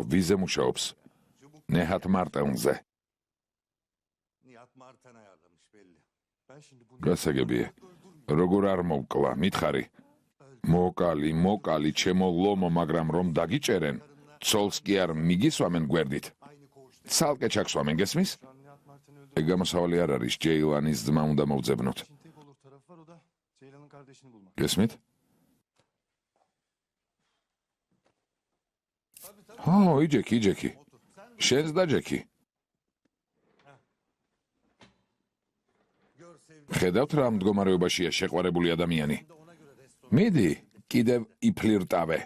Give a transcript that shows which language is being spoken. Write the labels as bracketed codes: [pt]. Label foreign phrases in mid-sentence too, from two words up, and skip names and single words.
[ka] ვიზე მუშაობს? ნეჰათ მარტელზე. გასაგებია. როგორ არ მოვკლა, მითხარი. მოკალი, ჩემო ლომო, მაგრამ რომ დაგიჭერენ, ცოლს კი არ მიგისვამენ გვერდით. ცალკე ჩაქსვამენ, გესმის? ეგ გამოსავალი არ არის, ჯეილანის ძმა უნდა მოვძებნოთ. [tr] tek olur tarafı var, o da Ceylan'ın kardeşini bulmak. [ka] გესმით? ჰო, იჯექი. შენს და ჯექი. ხედავთ რა მდგომარეობაშია შეყვარებული ადამიანი. მიდი, კიდევ იფლირტავე.